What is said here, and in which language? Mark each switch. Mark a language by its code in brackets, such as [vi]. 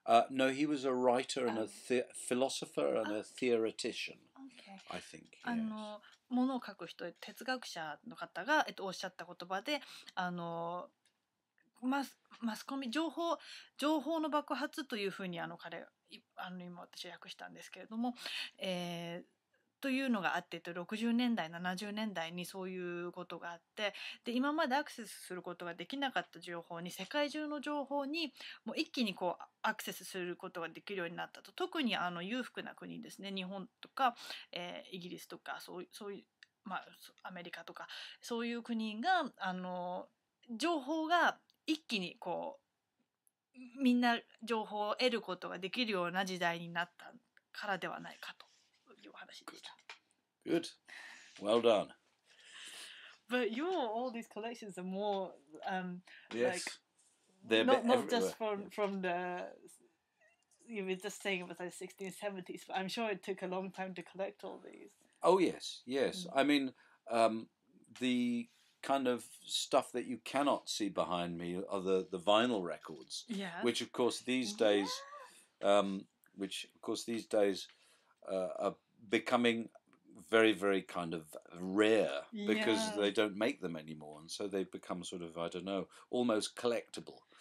[en] No, he was a writer and a philosopher and a theoretician, Okay. I think. Yes. [ja] 物を書く人、哲学者の方が、おっしゃった言葉で、マスコミ情報の爆発というふうに彼今私は訳したんですけれども、というのがあって60年代70年代にそういうことがあって、で今までアクセスすることができなかった情報に、世界中の情報にもう一気にこうアクセスすることができるようになったと。特に裕福な国ですね、日本とか、イギリスとかそういう、アメリカとかそういう国が情報が一気にこうみんな情報を得ることができるような時代になったからではないかという話でした。 [en] Good. Well done. But all these collections are more Yes. like They're not just from the, you were just saying it was like 1670s, but I'm sure it took a long time to collect all these. Oh yes. I mean, the kind of stuff that you cannot see behind me are the vinyl records, which of course these days, are becoming very, very kind of rare because they don't make them anymore, and so they've become sort of, I don't know, almost collectible.